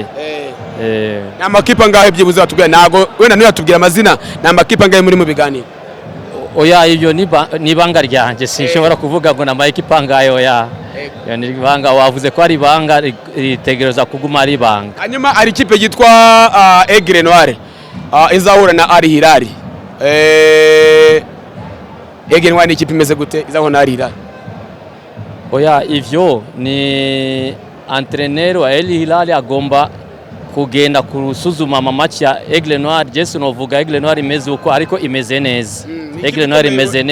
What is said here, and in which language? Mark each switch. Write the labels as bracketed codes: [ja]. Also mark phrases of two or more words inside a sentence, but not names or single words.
[rn] Ni amakipe angahe byibuze batubwira? Nago wenda ntiyatubwira amazina, ni amakipe angahe muri mu biganiro? Oya, iyo ni banga ryanjye, sinshobora kuvuga ngo na amakipe angahe. Oya, ni banga, wavuze ko ari banga, ritegereza kuguma ari banga. Hanyuma ari ikipe yitwa Aigle Noir izahura na Al Hilal. Aigle Noir ni ikipe imeze gute izahura na Al Hilal? Oya, ivyo ni entraîneur wa Al Hilal agomba kugenda kurusuzuma amamatch ya Aigle Noir. Jesu novuga Aigle Noir imeze uko, ariko imeze neza.